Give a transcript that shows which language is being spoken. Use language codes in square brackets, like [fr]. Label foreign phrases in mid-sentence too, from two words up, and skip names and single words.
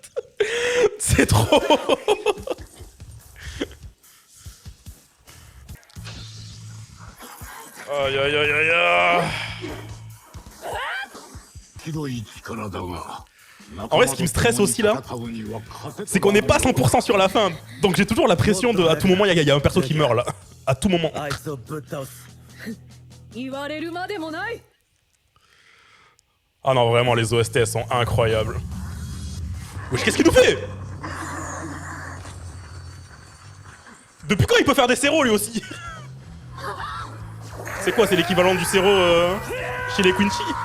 [fr] C'est trop. Aïe aïe aïe aïe aïe. En vrai, ce qui me stresse aussi là, c'est qu'on n'est pas 100% sur la fin. Donc j'ai toujours la pression de à tout moment, il y a un perso qui meurt là. À tout moment. [ja] あいつをぶっ倒す。言われるまでもない。 [fr] Ah non, vraiment, les OST sont incroyables. Wesh, qu'est-ce qu'il nous fait? Depuis quand il peut faire des séros lui aussi? C'est quoi, c'est l'équivalent du séro chez les Quincy?